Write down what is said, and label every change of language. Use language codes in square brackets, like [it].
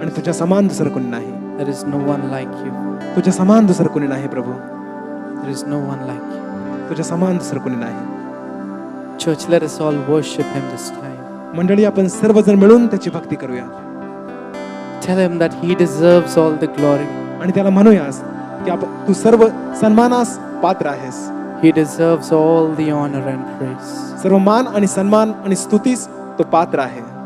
[mr] आणि तुझ्या समान दुसरं कोणी नाही. [en] There is no one like you. [mr] तुझ्या समान दुसरं कोणी नाही प्रभू. [en] There is no one like you. [mr] तुझ्या समान दुसरं कोणी नाही. [en] Church, let us all worship him this time. [mr] मंडळी आपण सर्वजण मिळून त्याची भक्ती करूया [en] Tell him that he deserves all the glory. [mr] आणि त्याला म्हणूयास की तू सर्व सन्मानास पात्र आहेस. [en] He deserves all the honor and praise. [mr] सर्व मान आणि सन्मान आणि स्तुतीस तो पात्र आहे.